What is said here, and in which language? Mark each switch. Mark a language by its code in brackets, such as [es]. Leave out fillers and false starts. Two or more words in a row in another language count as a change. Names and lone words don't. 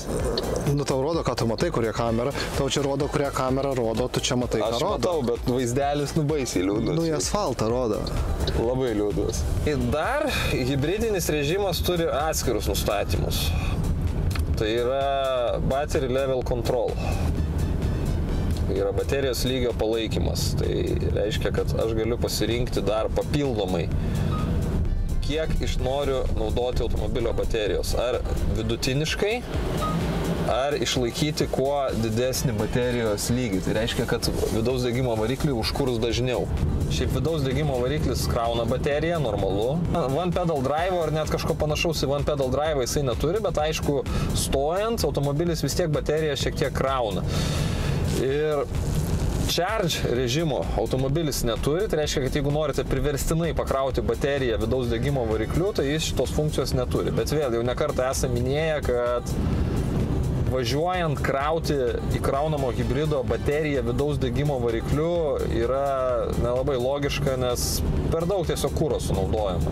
[lt] Tau rodo, ką tu matai, kurie kamera. Tau čia rodo, kurie kamera rodo, tu čia matai, ką rodo. Aš matau, bet vaizdelis baisiai liūdnas. Į asfaltą rodo. Labai liūdnas. Ir dar hybridinis režimas turi atskirus nustatymus. Tai yra [en] battery level control. [lt] Tai yra baterijos lygio palaikymas. Tai reiškia, kad aš galiu pasirinkti dar papildomai, kiek iš noriu naudoti automobilio baterijos. Ar vidutiniškai, ar išlaikyti kuo didesnį baterijos lygį. Tai reiškia, kad vidaus degimo variklį užkurs dažniau. Šiaip vidaus degimo variklis krauna bateriją, normalu. [en] One pedal drive [lt] ar net kažko panašaus į [en] one pedal drive [lt] jisai neturi, bet aišku, stojant, automobilis vis tiek bateriją šiek tiek krauna. Ir charge režimo automobilis neturi, tai reiškia, kad jeigu norite priverstinai pakrauti bateriją vidaus degimo varikliu, tai jis šitos funkcijos neturi. Bet vėl, jau nekartą esame minėję, kad važiuojant krauti įkraunamo hibrido bateriją vidaus degimo varikliu yra nelabai logiška, nes per daug tiesiog kuro sunaudojama.